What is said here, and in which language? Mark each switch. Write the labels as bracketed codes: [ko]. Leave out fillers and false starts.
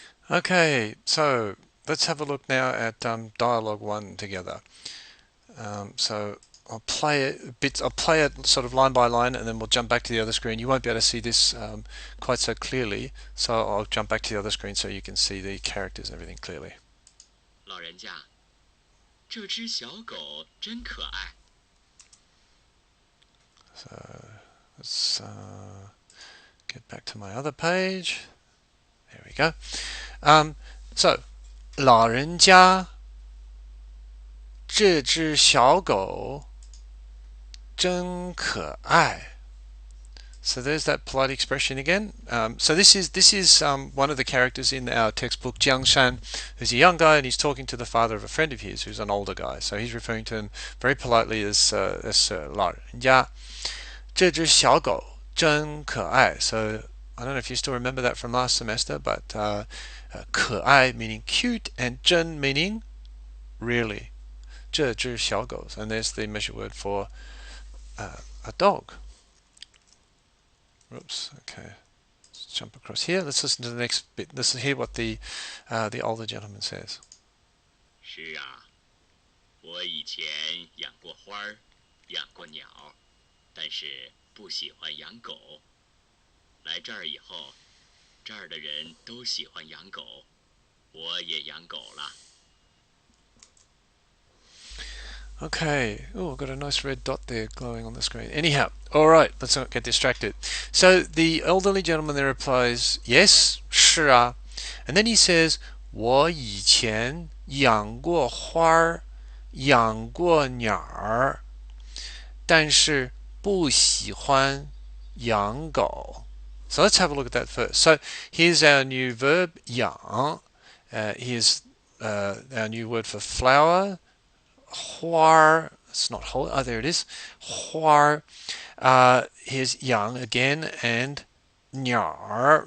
[en] Okay, so let's have a look now at Dialog 1 together. So I'll play it bits. I'll play it sort of line by line, and then we'll jump back to the other screen. You won't be able to see this quite so clearly, so I'll jump back to the other screen so you can see the characters and everything clearly. [zh] 老人家，这只小狗真可爱。 [en] So let's get back to my other page. There we go. So [zh] 老人家这只小狗真可爱. [en] So there's that polite expression again. So this is one of the characters in our textbook, Jiangshan, who's a young guy and he's talking to the father of a friend of his who's an older guy. So he's referring to him very politely as [zh] 老人家这只小狗真可爱. [en] So I don't know if you still remember that from last semester, but 可爱 meaning cute and 真 meaning really. [zh] 这只小狗, [en] and there's the measure word for a dog. Oops. Okay. Let's jump across here. Let's listen to the next bit. Let's hear what the older gentleman says. [zh] 是啊，我以前养过花儿，养过鸟，但是不喜欢养狗。来这儿以后，这儿的人都喜欢养狗，我也养狗了。 [en] Okay. Oh, I've got a nice red dot there glowing on the screen. Anyhow, all right. Let's not get distracted. So the elderly gentleman there replies, "Yes, [zh] 是啊." [en] And then he says, [zh] 我以前养过花儿，养过鸟儿，但是不喜欢养狗. [en] So let's have a look at that first. So here's our new verb, 养. Here's our new word for flower, 花. It's not whole. Oh, there it is. 花. Here's 养 again and 鸟.